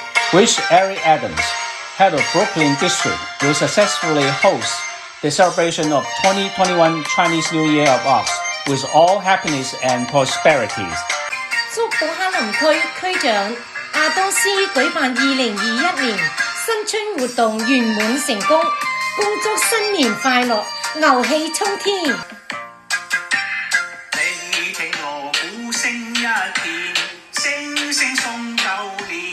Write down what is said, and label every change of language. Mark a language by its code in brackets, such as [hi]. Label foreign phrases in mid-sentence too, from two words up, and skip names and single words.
[en] which Eric Adams, head of Brooklyn District, will successfully host the celebration of 2021 Chinese New Year of us with all happiness and prosperities. [zh] 祝布克林區區長亞當斯舉辦2021年新春活動圓滿成功，恭祝新年快樂，牛氣沖天。你聽鑼鼓聲一片，聲聲送舊年。